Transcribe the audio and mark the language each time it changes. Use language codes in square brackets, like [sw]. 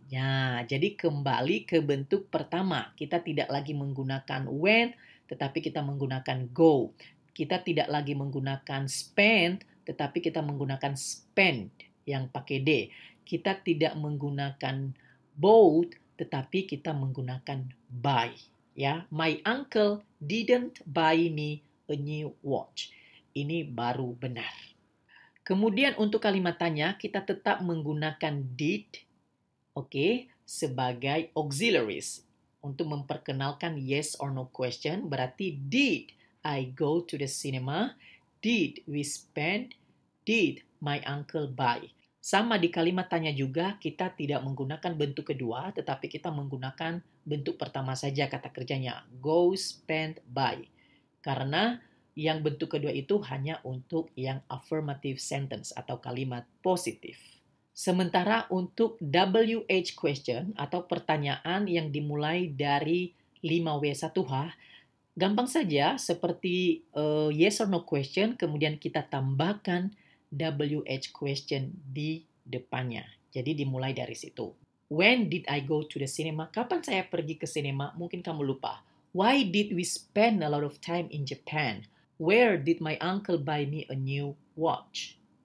[id] Ya, jadi kembali ke bentuk pertama. Kita tidak lagi menggunakan went, tetapi kita menggunakan go. Kita tidak lagi menggunakan spend, tetapi kita menggunakan spend yang pakai D. Kita tidak menggunakan bought, tetapi kita menggunakan buy. [en] Ya, my uncle didn't buy me a new watch. [id] Ini baru benar. Kemudian untuk kalimat tanya, kita tetap menggunakan did, sebagai auxiliaries. Untuk memperkenalkan [en] yes or no question, [id] berarti [en] did I go to the cinema? Did we spend? Did my uncle buy? [id] Sama di kalimat tanya juga, kita tidak menggunakan bentuk kedua, tetapi kita menggunakan bentuk pertama saja kata kerjanya. Go, spend, buy. Karena yang bentuk kedua itu hanya untuk yang affirmative sentence atau kalimat positif. Sementara untuk WH question atau pertanyaan yang dimulai dari 5W1H, gampang saja seperti yes or no question, kemudian kita tambahkan WH question di depannya. Jadi dimulai dari situ. [en] When did I go to the cinema? [id] Kapan saya pergi ke sinema? Mungkin kamu lupa. [en] Why did we spend a lot of time in Japan? Where did my uncle buy me a new watch?